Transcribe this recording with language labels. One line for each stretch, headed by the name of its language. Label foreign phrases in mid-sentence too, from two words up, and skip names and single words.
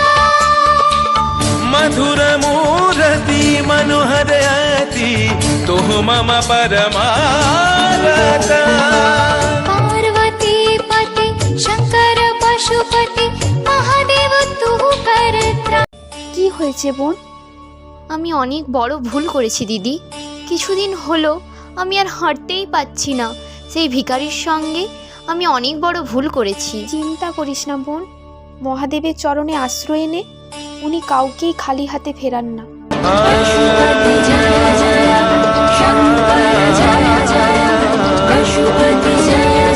Sanskrit: मधुर मूर्ति मनोहरयति तुह मम परमारतान। पार्वती पति शंकर पशुपति महादेव तुह कर त्राण।
Bangla: কি হয়েছে বোন? আমি অনেক বড় ভুল করেছি দিদি। কিছুদিন হলো আমি আর হাঁটতেই পাচ্ছি না। সেই ভিখারির সঙ্গে আমি অনেক বড় ভুল করেছি। চিন্তা করিস না বোন, মহাদেবের চরণে আশ্রয় নে, উনি কাউকেই খালি হাতে ফেরান না।
Sanskrit: पशुपति जय जय शंकर जय जय पशुपति जय